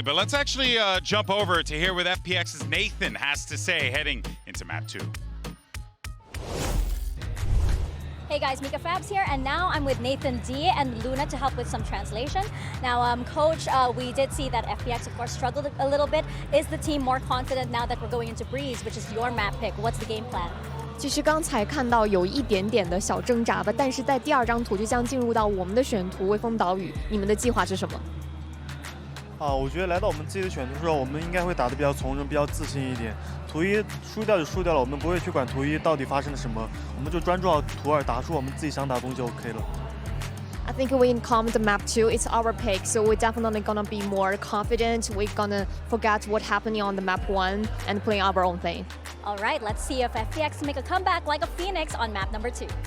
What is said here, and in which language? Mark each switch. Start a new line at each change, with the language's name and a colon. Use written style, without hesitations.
English: But let's actually jump over to hear what FPX's Nathan has to say heading into map 2. Hey guys, Mika Fabs here, and now I'm with Nathan D and Luna to help with some translation. Now, Coach, we did see that FPX, of course, struggled a little bit. Is the team more confident now that we're going into Breeze, which is your map pick? What's the game plan?
Chinese: 其实刚才看到有一点点的小挣扎吧，但是在第二张图就将进入到我们的选图微风岛屿，你们的计划是什么？我觉得来到我们自己的选图之后，我们应该会打得比较从容，比较自信一点。图一输掉就输掉了，我们不会去管图一到底发生了什么，我们就专注到图二，打出我们自己想打的东西就 OK 了。
English: I think when it comes to map 2, it's our pick, so we're definitely gonna be more confident. We're gonna forget what happening on the map 1 and play our own thing. All right, let's see if FPX can make a comeback like a phoenix on map number 2.